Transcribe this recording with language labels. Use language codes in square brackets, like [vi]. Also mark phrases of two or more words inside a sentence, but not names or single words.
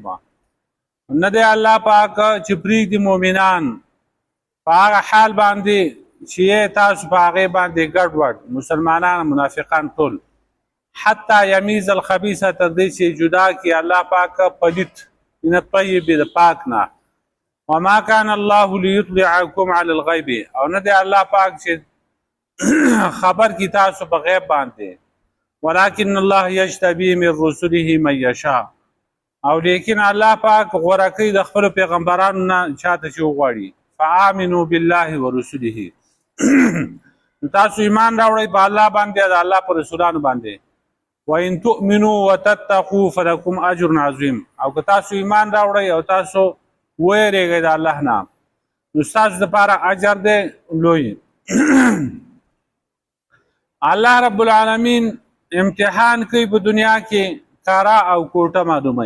[ps] نه دی الله پاک چې پرېږدي مؤمنان په هغه حال باندې چې تاسو په هغې باندې ګډ وډ مسلمانان منافقان ټول، [ar] حتی یمیز الخبیث [ps] تر دې چې جدا کړي الله پاک پلیت [ar] من الطیب [ps] د پاک نه. [ar] وما كان الله ليطلعكم على الغيب، [ps] او نه دی الله پاک چې خبر کی تاسو په غیب باندې، [ar] ولكن الله يجتبي من رسله من يشاء، [ps] او لیکن الله پاک غوره کوي د خپل پیغمبرانو نه چاته چې وغواړي. [ar] فآمنوا بالله ورسله [ps] تاسو ایمان راوړئ په الله باندې د الله په رسولانو باندې. [ar] وان تؤمنوا وتتقوا فلكم اجر عظیم، [ps] او که تاسو ایمان راوړئ او تاسو ویریږئ د الله نه نو ستاسو دپاره اجر دی لوی. [ar] الله رب العالمین [ps] امتحان کوي په دنیا کې کارا او کوټه معلوموي.